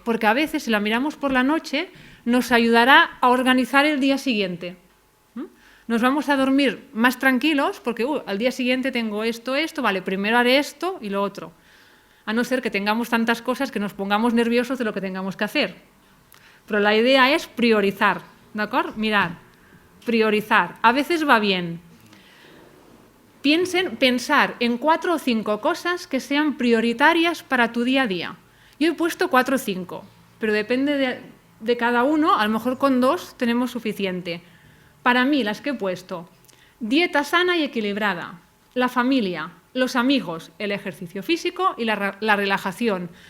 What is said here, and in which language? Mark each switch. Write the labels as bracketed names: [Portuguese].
[Spanish] Porque a veces si la miramos por la noche nos ayudará a organizar el día siguiente. Nos vamos a dormir más tranquilos porque al día siguiente tengo esto, vale, primero haré esto y lo otro. A no ser que tengamos tantas cosas que nos pongamos nerviosos de lo que tengamos que hacer. [Catalan] Però la idea és prioritzar, d'acord? [Spanish] Mirar, priorizar. A veces va bien. Pensar en 4 o 5 cosas que sean prioritarias para tu día a día. Yo he puesto 4 o 5, pero depende de cada uno, a lo mejor con 2 tenemos suficiente. Para mí, las que he puesto: dieta sana y equilibrada, la familia, los amigos, el ejercicio físico y la relajación.